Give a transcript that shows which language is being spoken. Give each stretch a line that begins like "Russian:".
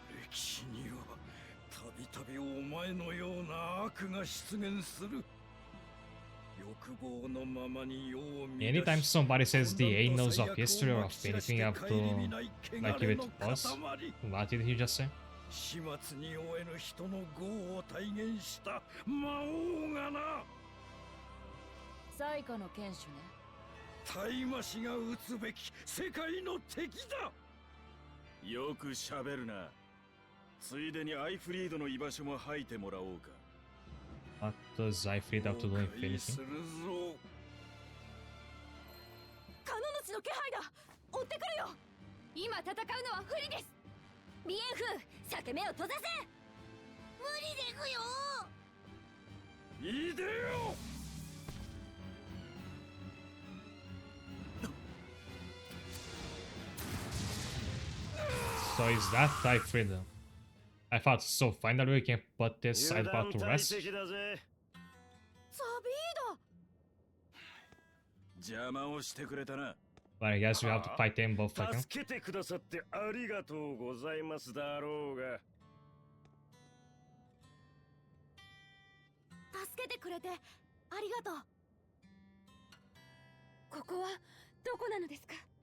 Japanese: 歴史にはたびたびお前のような悪が出現する。欲望のままに世を乱し
English: Anytime somebody says the annals of history or of anything, I have to like give it pause. What did he just say?
Japanese: 始末に終えぬ人の業を体現した魔王がな。最下の剣士ね。大魔師が撃つべき世界の敵だ。よくしゃべるな。ついでにアイフリードの居場所も吐いてもらおうか。
English: What does Ifrit have to do with anything?
Japanese: カノ主の気配だ。追ってくるよ。今戦うのは不利です。ビエンフ、裂け目を閉ざせ。無理ですよ。いいでよ。
English: So is that type freedom? I thought so. Finally, we can put this side part to rest.
Japanese: ザビーだ。邪魔をしてくれたな。
English: But I guess we have to fight them both again.
Japanese: 助けてくださってありがとうございますだろうが。助けてくれてありがとう。ここはどこなのですか？